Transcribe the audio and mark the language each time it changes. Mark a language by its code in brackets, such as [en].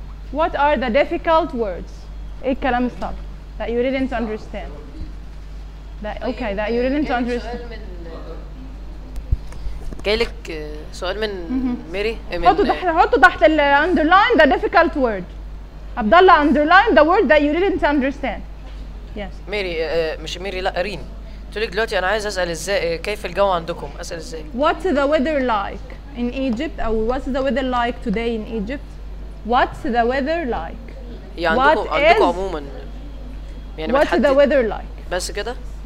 [en] What are the difficult words? ايه الكلام الصعب that you didn't understand? That, okay, that you didn't understand. [ar] جاي لك سؤال من ميري. [en] حطوا تحت ال underline the difficult word. Abdullah, underline the word that you didn't understand. Yes. [ar] ميري, مش ميري, لا, أرين. تقول لك دلوقتي أنا عايز أسأل إزاي, كيف الجو عندكم؟ أسأل إزاي؟ [en] What's the weather like in Egypt? Or what's the weather like today in Egypt? What's the weather like? [ar] يعني عندكم, عندكم عموما. [en] يعني what's the weather like? [ar] بس كده؟